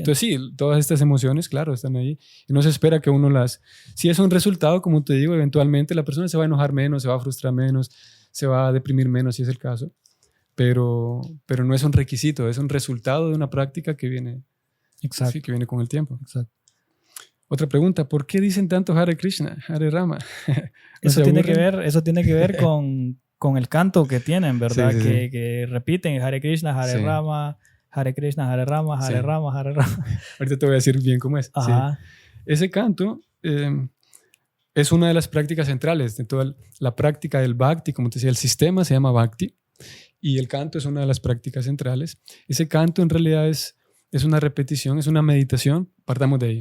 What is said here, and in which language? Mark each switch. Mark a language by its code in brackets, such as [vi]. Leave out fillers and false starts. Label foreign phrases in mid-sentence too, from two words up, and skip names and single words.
[es] Entonces sí, todas estas emociones, claro, están ahí y no se espera que uno si es un resultado, como te digo, eventualmente la persona se va a enojar menos, se va a frustrar menos, se va a deprimir menos si es el caso, pero no es un requisito, es un resultado de una práctica que viene. Exacto. Sí, que viene con el tiempo. Exacto. Otra pregunta, ¿por qué dicen tanto Hare Krishna, Hare Rama? Eso tiene que ver con el canto que tienen, ¿verdad? Sí, que repiten Hare Krishna, Hare Rama, Hare Krishna, Hare Rama, Hare Rama, Hare Rama. Ahorita te voy a decir bien cómo es. Ajá. Sí. Ese canto es una de las prácticas centrales de toda la práctica del Bhakti. Como te decía, el sistema se llama Bhakti y el canto es una de las prácticas centrales. Ese canto en realidad es una repetición, es una meditación, partamos de ahí.